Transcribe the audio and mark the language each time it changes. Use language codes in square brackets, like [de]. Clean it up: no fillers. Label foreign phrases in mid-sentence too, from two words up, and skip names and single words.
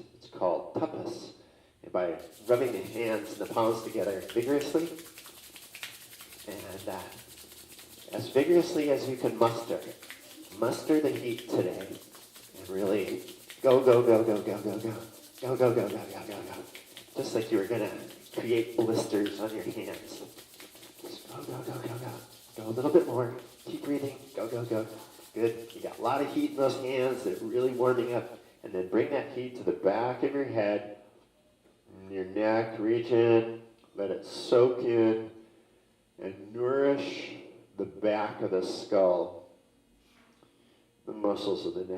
[en] It's called tapas. And by rubbing the hands and the palms together vigorously, and as vigorously as you can muster the heat today, and really go, go, go, go, go, go, go, go, go, go, go, go, go, go, just like you were gonna create blisters on your hands. Just go, go, go, go, go, go a little bit more. Keep breathing. Go, go, go. Good. You got a lot of heat in those hands. They're really warming up. And then bring that heat to the back of your head, your neck region. Let it soak in and nourish the back of the skull, the muscles of the neck.